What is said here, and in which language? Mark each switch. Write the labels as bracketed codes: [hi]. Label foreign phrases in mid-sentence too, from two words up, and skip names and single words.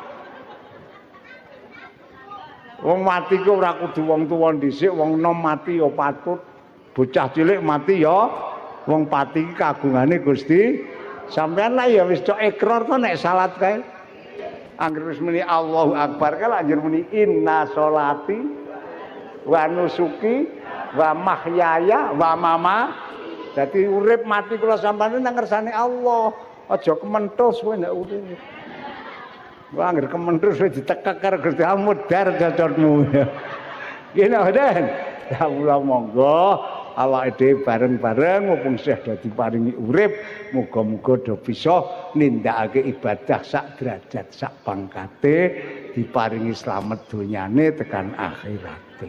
[jv] Wong mati ku ora kudu wong tuwa dhisik, wong enom mati ya patut. Bocah cilik mati ya wong pati iki kagungane Gusti. Sampeyan lah ya wis cok ikrar to nek salat kae. Angger wis muni [ar] الله أكبر [jv] kae anjur muni [ar] إن صلاتي ونسكي ومحياي ومما. [jv] Jadi urip mati kula sampeyan nang ngersane Allah. Aja kementhus kowe nek urip. Wah, anggere kementhus wis ditekek karo Gusti Allah mudar cocotmu. Gene Den. Ya kula monggo awake dhewe bareng-bareng mumpung Syekh dadi paringi urip, muga-muga do bisa nindakake ibadah sak derajat sak pangkate, diparingi slamet donyane tekan akhirate.